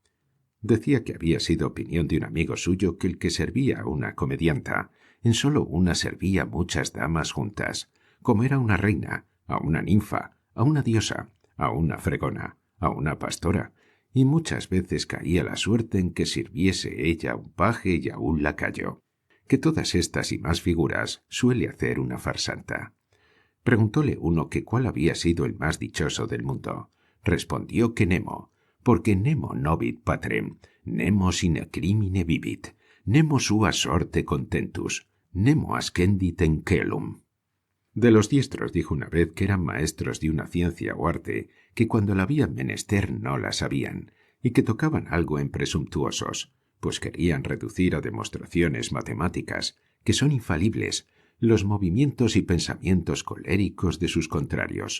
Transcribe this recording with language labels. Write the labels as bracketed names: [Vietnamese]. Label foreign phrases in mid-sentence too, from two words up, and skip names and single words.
[Spanish] Decía que había sido opinión de un amigo suyo que el que servía a una comedianta, en solo una servía muchas damas juntas, como era una reina, a una ninfa, a una diosa, a una fregona, a una pastora, y muchas veces caía la suerte en que sirviese ella a un paje y a un lacayo, que todas estas y más figuras suele hacer una farsanta. Preguntóle uno que cuál había sido el más dichoso del mundo. Respondió que Nemo, porque [Latin] Nemo novit patrem, Nemo sine crimine vivit, Nemo sua sorte contentus, Nemo ascendit in caelum. [Spanish] De los diestros dijo una vez que eran maestros de una ciencia o arte que cuando la habían menester no la sabían, y que tocaban algo en presumptuosos, pues querían reducir a demostraciones matemáticas, que son infalibles, los movimientos y pensamientos coléricos de sus contrarios.